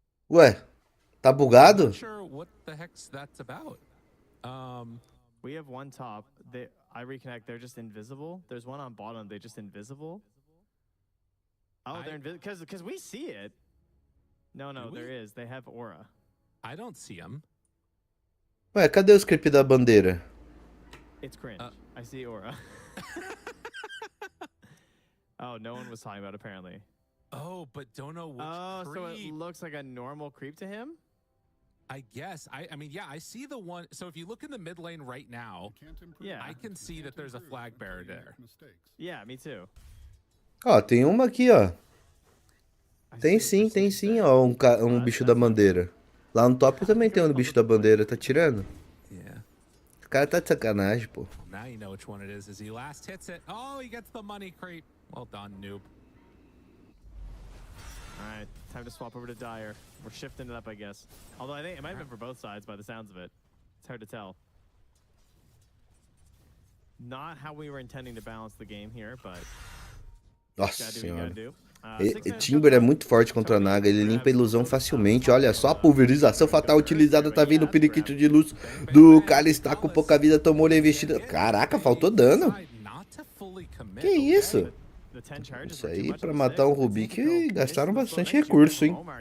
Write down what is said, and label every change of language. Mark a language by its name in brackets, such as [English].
[Portuguese] Ué, tá bugado? [English] Not sure what the heck's that's about. We have one top. I reconnect. They're just invisible. There's one on bottom. They're just invisible. Oh, they're invisible because we see it. No, there is. They have aura. I don't see him. [Portuguese] Ué, cadê o script da bandeira? [English] It's cringe. I see aura. Oh, no one was talking about apparently. Oh, but don't know which creep. So it looks like a normal creep to him? I guess. I mean, yeah, I see the one. So if you look in the mid lane right now, yeah, I can see that there's a flag bearer there. Yeah, me too. [Portuguese] Ó, tem uma aqui, ó. Tem sim, ó, um bicho da bandeira. Lá no top também tem um bicho da bandeira, tá tirando? O cara tá de sacanagem, pô. [English] Now you know which one it is as he last hits it. Oh, he gets the money creep. Well done, noob. Alright, time to swap over to Dire. We're shifting it up, I guess. Although I think it might have been for both sides by the sounds of it. It's hard to tell. Not how we were intending to balance the game here, but... [Portuguese] Nossa senhora. Timber é muito forte contra a Naga, ele limpa a ilusão facilmente. Olha só a pulverização fatal utilizada, tá vindo o periquito de luz do cara, está com pouca vida, tomou-lhe a investida. Caraca, faltou dano. Que isso? Isso aí, pra matar um Rubik, gastaram bastante recurso, hein?